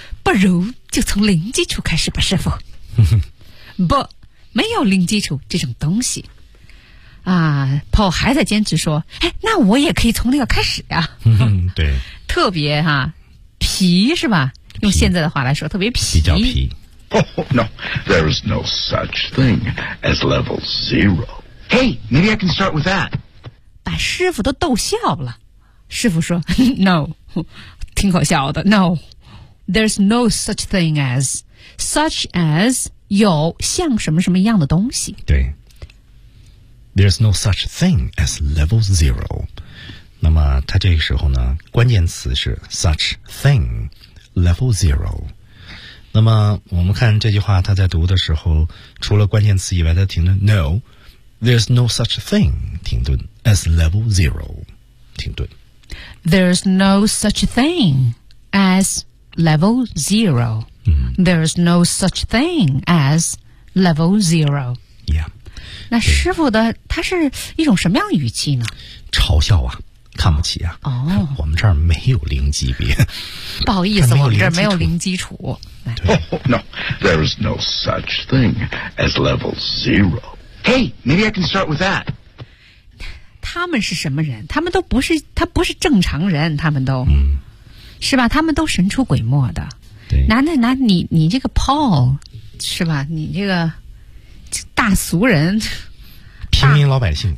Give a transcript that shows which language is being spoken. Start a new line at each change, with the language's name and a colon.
Chinese: 不如就从零基础开始吧，师傅。不，没有零基础这种东西。 Paul 还在坚持说，哎，那我也可以从那个开始呀。对。特别哈。皮是吧？用现在的话来说，特别皮。比较皮。
English: Oh, no, there is no such thing as level zero. Hey, maybe I can start with that.
Chinese: 把师傅都逗笑了。师傅说，No, 挺可笑的。
English: No, there's no such thing as such as
Chinese: 有像什么什么样的东西。
English: 对。There's no such thing as level zero.
Chinese: 那么他这个时候呢关键词是
English: such thing level zero
Chinese: 那么我们看这句话他在读的时候除了关键词以外他停顿
English: no there's no such thing
Chinese: 停顿
English: as level zero
Chinese: 停顿
English: there's no such thing as level zero、there's no such thing as level zero yeah
Chinese: 那师傅的他是一种什么样的语气呢嘲笑啊看不起啊、哦、我们这儿没有零级别不好意思我们这儿没有零基础
English: Oh no There is no such thing as level zero Hey maybe I can start with that
Chinese: 他们是什么人他们都不是他不是正常人他们都、是吧他们都神出鬼没的对男的男你这个 Paul 是吧你这个大俗人平民老百姓，